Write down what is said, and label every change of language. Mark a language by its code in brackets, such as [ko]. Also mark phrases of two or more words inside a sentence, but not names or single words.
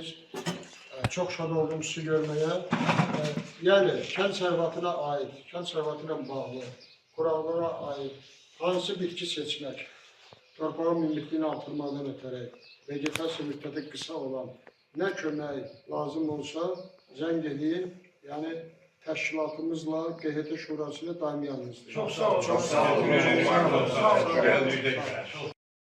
[az] Çox şad oldum sizi görməyə. Yəni, kənd sərvatına aid, kənd sərvatı ilə bağlı, quraqlığa aid hansı bitki seçmək, torpağın münbitliyini artırmadan ötərək, vegetasiya müddəti qısa olan nə kömək lazım olsa, zəng edin, yəni təşkilatımızla, QHT Şurası ilə daimi yanınızdayıq. Çox sağ olun. [tr] Çok sağ olun. Çok sağ olun. Geldiğiniz için.